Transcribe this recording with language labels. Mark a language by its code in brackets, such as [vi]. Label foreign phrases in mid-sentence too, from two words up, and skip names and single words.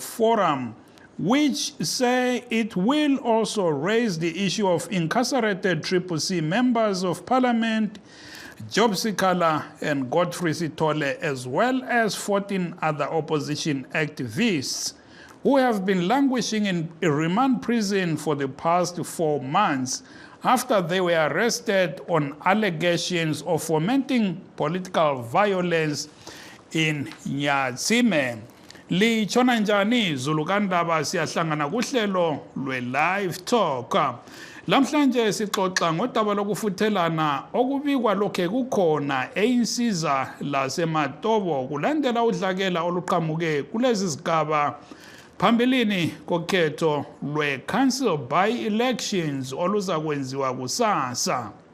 [en] Forum, which say it will also raise the issue of incarcerated CCC members of Parliament, Job Sikala and Godfrey Sitole, as well as 14 other opposition activists who have been languishing in a remand prison for the past 4 months after they were arrested on allegations of fomenting political violence in Nyatsime. [nd] Lichona njani Zulukandaba siyahlangana kuhlelo lwe-Live Talk. Lamhlanje sixoxa ngodaba lokufuthelana okubikwa lokhe kukhona e-Insizwa laseMatobo kulandela udlakela oluqhamuke kulezi zigaba phambilini kokhetho lwe- [en] council by-elections [nd] oluzakwenziwa kusasa.